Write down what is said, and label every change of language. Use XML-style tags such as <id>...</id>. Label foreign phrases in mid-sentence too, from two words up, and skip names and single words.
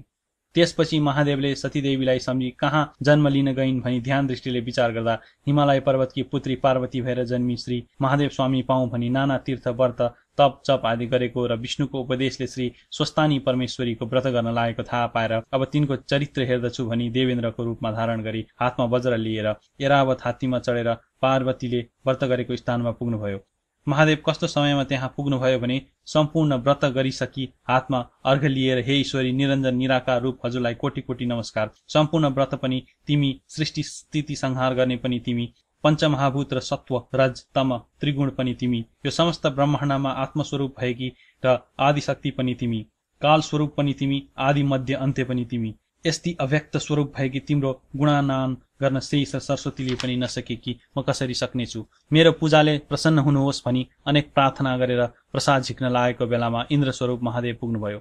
<ne>त्यसपछि महादेवले सतीदेवीलाई सम्झी कहाँ जन्म लिन गइन् भनी ध्यान दृष्टिले विचार गर्दा हिमालय पर्वतकी पुत्री पार्वती भएर जन्मी श्री महादेव स्वामी पाऊँ भनी नाना तीर्थ व्रत तप जप आदि गरेको र विष्णुको उपदेशले श्री स्वस्तानी परमेश्वरीको व्रत गर्न लागेको थाहा पाएर अब तिनको चरित्र हेर्दछु भनी देवेन्द्रको रूपमा धारण गरी हातमा वज्र लिएर एरावत हात्तीमा चढेर पार्वतीले व्रत गरेको स्थानमा पुग्नुभयो। महादेव कस्तो समयमा त्यहाँ पुग्नुभयो भने सम्पूर्ण व्रत गरिसकी हातमा अर्घ लिएर, हे ईश्वरी निरञ्जन निराकार रूप, हजुरलाई कोटी कोटी नमस्कार। सम्पूर्ण व्रत पनि तिमी, सृष्टि स्थिति संहार गर्ने पनि तिमी, पञ्चमहाभूत र सत्व रज तम त्रिगुण पनि तिमी, यो समस्त ब्रह्माण्डमा आत्मस्वरूप भएकी र आदिशक्ति पनि तिमी, काल स्वरूप पनि तिमी, आदि मध्य अन्त्य पनि तिमी। यस्ती अव्यक्त स्वरूप भएकी तिम्रो गुणानान गर्न श्री सरस्वतीले पनि नसके कि म कसरी सक्नेछु। मेरो पूजाले प्रसन्न हुनुहोस् भनी अनेक प्रार्थना गरेर प्रसाद झिक्न लागेको बेलामा इन्द्र स्वरूप महादेव पुग्नुभयो।</ne>